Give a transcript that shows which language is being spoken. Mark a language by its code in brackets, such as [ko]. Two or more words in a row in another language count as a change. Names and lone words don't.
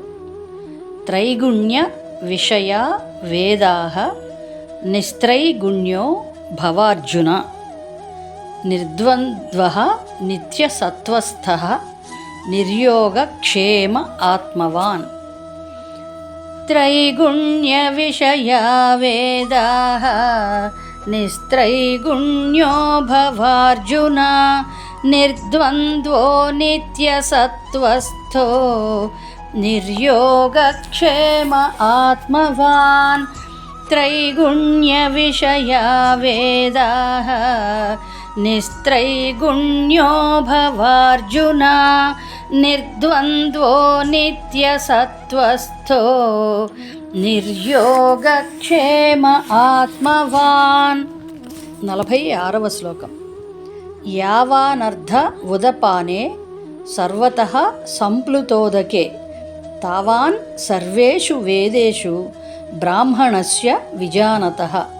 [sa] త్రైగుణ్య విషయ వేదాః నిస్త్రైగుణ్యో భవార్జున నిర్ద్వంద్వః నిత్యసత్వస్థః నిర్యోగక్షేమ ఆత్మవాన్. त्रैगुण्य विषया वेदाः निस्त्रैगुण्यो भवार्जुन निर्द्वन्द्वो नित्यसत्वस्थो निर्योगक्षेम आत्मवान्. त्रैगुण्य विषया वेदाः निस्त्रैगुण्यो भवार्जुन निर्द्वन्द्वो नित्यसत्वस्थो నిర్యోగక్షేమ ఆత్మవాన్. [te] 46వ శ్లోకం. [sa] యావానర్థ ఉదపానే సర్వతః సంప్లుతోదకే తావాన్ సర్వేషు వేదేషు బ్రాహ్మణస్య విజానతః.